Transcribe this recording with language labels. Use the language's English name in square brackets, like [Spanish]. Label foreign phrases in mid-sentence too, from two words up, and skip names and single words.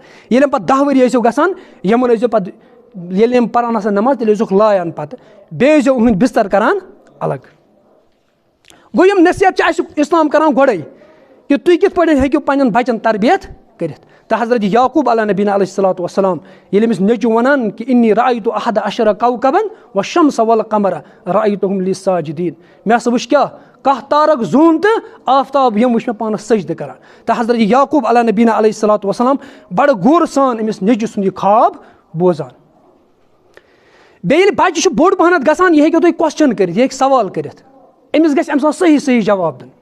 [Kashmiri] ییٚلہِ یِم پَتہٕ 10 ؤری ٲسۍزیو گژھان یِمَن ٲسۍزیو پَتہٕ ییٚلہِ یِم پَران آسان نٮ۪ماز تیٚلہِ ٲسۍزیوکھ لایان پَتہٕ, بیٚیہِ ٲسۍزیو یِہٕنٛدۍ بِستر کَران الگ. گوٚو یِم نصیحت چھِ اَسہِ اِسلام کَران گۄڈَے کہِ تُہۍ کِتھ پٲٹھۍ ہیٚکِو پنٛنٮ۪ن بَچَن تربیت کٔرِتھ. تہٕ حضرت یعقوٗب [Arabic] علیٰ نبیٖنہ علیہ الصلوٰۃ وسلام [Kashmiri] ییٚلہِ أمِس نیٚچوٗ وَنان کہِ [Arabic] اِنی رأیتُ احد عشرَ کوكبًا والشمس والقمر رأیتُہُم لی ساجدیٖن, [Kashmiri] مےٚ ہسا وٕچھ کیٛاہ 10 تارک زوٗن تہٕ آفتاب یِم وٕچھ مےٚ پانَس سجدٕ کَران. تہٕ حضرت یعقوٗب [Arabic] علیٰ نبیٖنہ علیہ الصلوٰۃ وسلام [Kashmiri] بَڑٕ غورٕ سان أمِس نیٚچوٗ سُنٛد یہِ خواب بوزان. بیٚیہِ ییٚلہِ بَچہِ چھُ بوٚڑ پَہنَتھ گژھان یہِ ہیٚکِو تُہۍ کوسچن کٔرِتھ, یہِ ہیٚکہِ سوال کٔرِتھ, أمِس گژھِ اَمہِ ساتہٕ صحیح صحیح جواب دیُن.